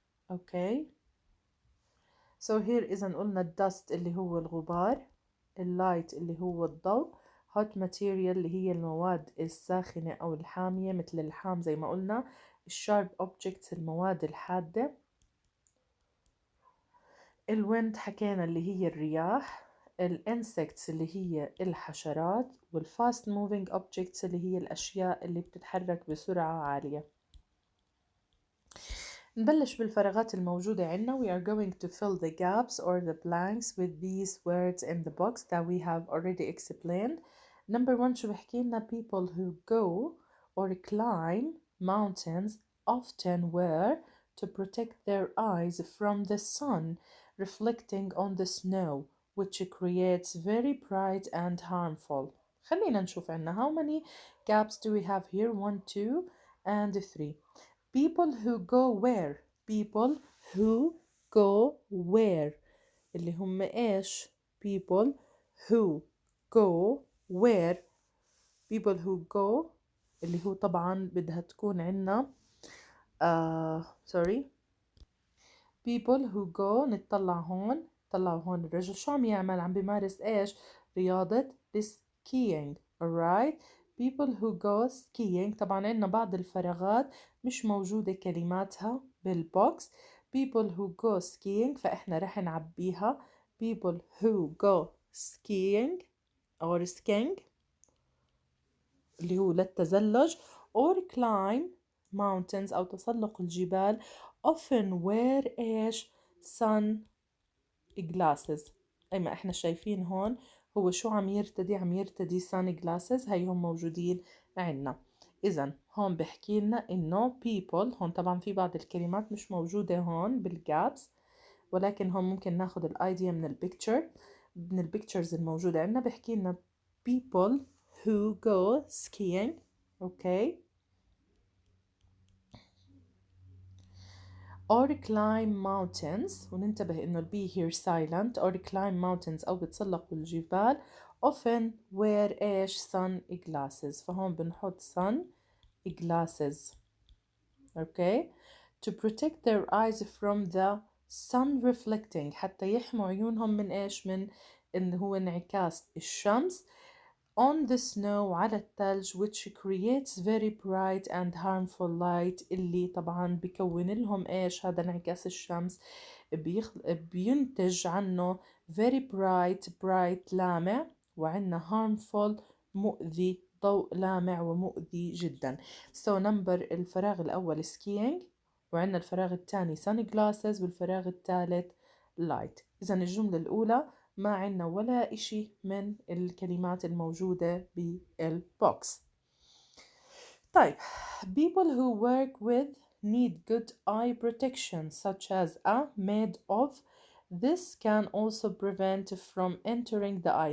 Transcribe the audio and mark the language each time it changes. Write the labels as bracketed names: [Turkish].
[Arabic] اوكي so here إذا قلنا الدست اللي هو الغبار، اللايت اللي هو الضوء، hot material اللي هي المواد الساخنة أو الحامية مثل الحام زي ما قلنا، الشارب objects المواد الحادة، الويند حكينا اللي هي الرياح، الانسكتس اللي هي الحشرات، والفاست موفينج objects اللي هي الأشياء اللي بتتحرك بسرعة عالية. نبلش بالفراغات الموجودة عنا. [English] We are going to fill the gaps or the blanks with these words in the box that we have already explained. Number 1 [Arabic] شو بحكي لنا [English] people who go or climb mountains often wear to protect their eyes from the sun reflecting on the snow which creates very bright and harmful. [Arabic] خلينا نشوف عنا [English] how many gaps do we have here. 1 2 and 3. people who go where. people who go where [Arabic] اللي هم إيش؟ [English] people who go where. people who go [Arabic] اللي هو طبعا بدها تكون عنا [English] sorry people who go. [Arabic] نطلع هون، طلعوا هون الرجل شو عم يعمل؟ عم بيمارس إيش؟ رياضة skiing. [English] alright. people who go skiing. [Arabic] طبعا عندنا بعض الفراغات مش موجودة كلماتها بالبوكس. [English] people who go skiing [Arabic] فإحنا رح نعبيها [English] people who go skiing or skiing. [Arabic] اللي هو للتزلج [English] or climb mountains [Arabic] أو تسلق الجبال [English] often wear إيش sun glasses. [Arabic] أي ما إحنا شايفين هون هو شو عم يرتدي؟ عم يرتدي sun glasses، هيهم موجودين عنا. إذن هون بحكي لنا إنه people، هون طبعا في بعض الكلمات مش موجودة هون بالجابس، ولكن هون ممكن ناخد الأيديا من البيكتشر، من البيكتشرز الموجودة عنا. [English] بحكي لنا people who go skiing. okay or climb mountains، [Arabic] وننتبه إنه [English] be here silent. or climb mountains [Arabic] أو بتسلقوا الجبال [English] often wear إيش sun glasses، [Arabic] فهون بنحط [English] sun glasses. [Arabic] okay [English] to protect their eyes from the sun reflecting، [Arabic] حتى يحموا عيونهم من إيش؟ من إنه هو انعكاس الشمس [English] on the snow، [Arabic] على الثلج، [English] which creates very bright and harmful light، [Arabic] اللي طبعا بيكون لهم إيش؟ هذا انعكاس الشمس بينتج عنه [English] very bright [Arabic] لامع، وعندنا harmful مؤذي، ضوء لامع ومؤذي جدا. so number الفراغ الأول skiing، وعندنا الفراغ الثاني sunglasses، والفراغ الثالث light. إذا الجملة الأولى ما عنا ولا إشي من الكلمات الموجودة بالبوكس. [English] طيب people who work with need good eye protection such as a made of. This can also prevent from entering the eye.